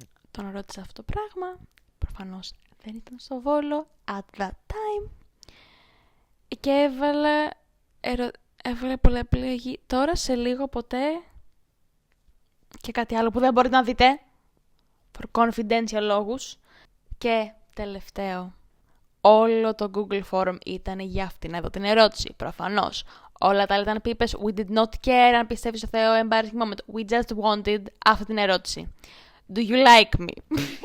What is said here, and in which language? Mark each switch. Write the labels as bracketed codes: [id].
[el] Τον ρώτησα αυτό το πράγμα. Προφανώς δεν ήταν στο Βόλο [en] at that time. [el] Και έβαλε πολλά επιλογή. Τώρα σε λίγο ποτέ. Και κάτι άλλο που δεν μπορείτε να δείτε. [en] For confidential λόγους. [el] Και τελευταίο. Όλο το Google Form ήταν για αυτήν εδώ την ερώτηση. Προφανώς. Όλα τα άλλα ήταν πίπες. [en] We did not care [el] αν πιστεύεις στο Θεό. [en] Embarrassing moment. We just wanted [el] αυτή την ερώτηση. [en] Do you like me?